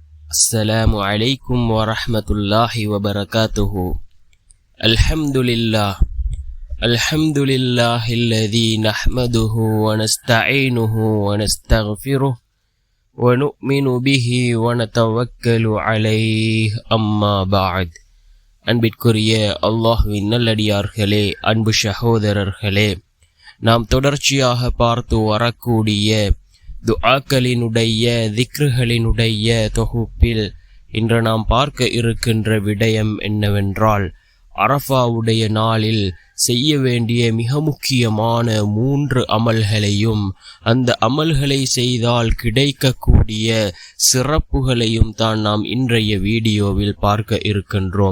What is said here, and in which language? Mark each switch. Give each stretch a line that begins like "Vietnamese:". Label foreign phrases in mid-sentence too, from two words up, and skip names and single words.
Arabic: السلام عليكم ورحمة الله وبركاته. الحمد لله الذي نحمده ونستعينه ونستغفره ونؤمن به ونتوكل عليه أما بعد.
Tamil: அன்பிற்குரிய அல்லாஹ்வின் நல்லடியார்களே, அன்பு சகோதரர்களே, நாம் தொடர்ச்சியாக பார்த்து வரக்கூடிய துஆக்களினுடைய திக்ருகளினுடைய தொகுப்பில் இன்று நாம் பார்க்க இருக்கின்ற விடயம் என்னவென்றால், அரஃபாவுடைய நாளில் செய்ய வேண்டிய மிக முக்கியமான 3 அமல்களையும் அந்த அமல்களை செய்தால் கிடைக்கக்கூடிய சிறப்புகளையும் தான் நாம் இன்றைய வீடியோவில் பார்க்க இருக்கின்றோம்.